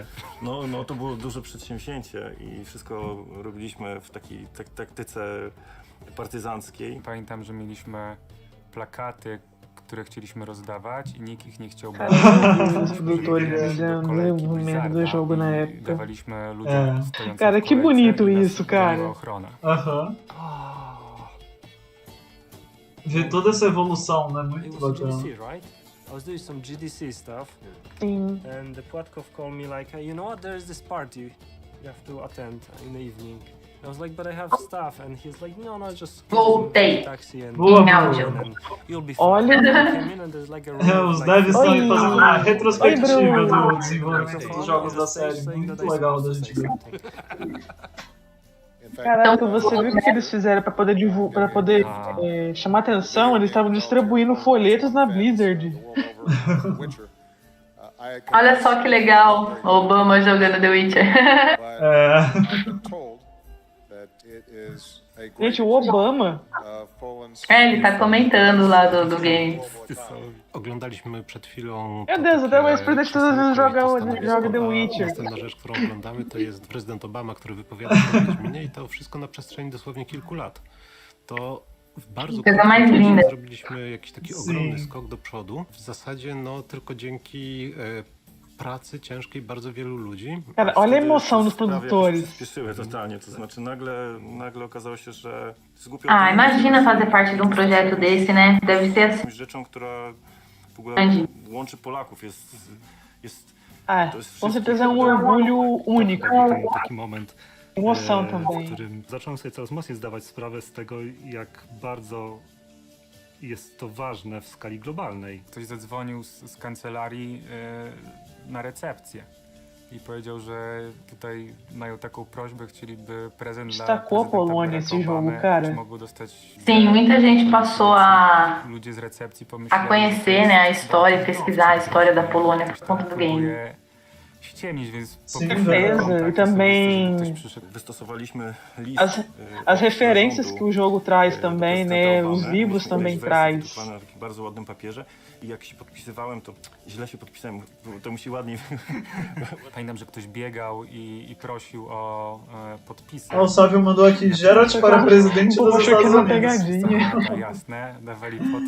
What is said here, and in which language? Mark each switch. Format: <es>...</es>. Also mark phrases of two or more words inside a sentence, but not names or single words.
<pl>No to było duże przedsięwzięcie i wszystko robiliśmy w takiej taktyce partyzanckiej. Pamiętam, że mieliśmy plakaty, które chcieliśmy rozdawać i nikt ich nie chciał brać.</pl> <pt>Do jogo na época.</pt> <pl>Dawaliśmy ludziom stojącym</pl> <pt>Cara, que bonito isso, cara. Aham. Ver toda essa evolução, né? Muito bacana.</pt> <en>I was doing some GDC stuff,</en> <pt>Sim.</pt> <en>and the Płatkow called me like, hey, you know what, there's this party you have to attend in the evening. I was like, but I have stuff, and he's like, no, just</en> <pt>Voltei.</pt> <en>taxi and</en> <pt>Em áudio.</pt> <en>you'll be</en> <pt>Olha. Os devs estão aí fazendo uma retrospectiva do desenvolvimento dos jogos da série. Muito legal da gente ver. Caraca, você viu o que eles fizeram pra poder chamar atenção? Eles estavam distribuindo folhetos na Blizzard. Olha só que legal, Obama jogando The Witcher. Gente, o Obama. Ele tá comentando lá do game.</pt> <pl>Oglądaliśmy przed chwilą...</pl> <pt>Meu Deus, até o ex-presidente todas as vezes joga The Witcher.</pt> <pl>Następna rzecz, którą oglądamy, to jest prezydent Obama, który wypowiada się o Wiedźminie i to wszystko na przestrzeni dosłownie kilku lat. To w bardzo krótkim czasie zrobiliśmy jakiś taki ogromny skok do przodu. W zasadzie tylko dzięki pracy ciężkiej bardzo wielu ludzi.</pl> <pt>Cara, olha a emoção dos produtores.</pt> <pl>Spieszyły totalnie, to znaczy nagle okazało się, że...</pl> <pt>Imagina fazer parte de projeto desse, né? Deve ser assim.</pt> <pl>Rzeczą, która w ogóle łączy Polaków, jest</pl> <pt>com certeza é orgulho único.</pt> <pl>Taki moment.</pl> <pt>Emoção também.</pt> <pl>W którym zacząłem sobie coraz mocniej zdawać sprawę z tego, jak bardzo jest to ważne w skali globalnej. Ktoś zadzwonił z kancelarii na recepcję i powiedział, że tutaj mają taką prośbę, chcieliby prezent dla</pl> <pt>Destacou a Polônia esse jogo, cara. Sim, muita gente passou</pt> <pl>ludzie z recepcji</pl> <pt>a</pt> <pl>pomyśleli,</pl> <pt>conhecer, né, a história, pesquisar a história da Polônia por conta do game.</pt> <pl>ściemnić, więc</pl> <pt>certeza. E também</pt> <pl>wystosowaliśmy list,</pl> <pt>as referências que o jogo traz também, né? Os livros também traz.</pt> <pl>na takim bardzo ładnym papierze i jak się podpisywałem, to źle się podpisałem, to musi ładniej. Pamiętam, że ktoś biegał i prosił o podpisy.</pl> <pt>O Sávio mandou aqui, Geralt para presidente dos Estados Unidos.</pt> <pl>Jasne, dawali podpis.</pl>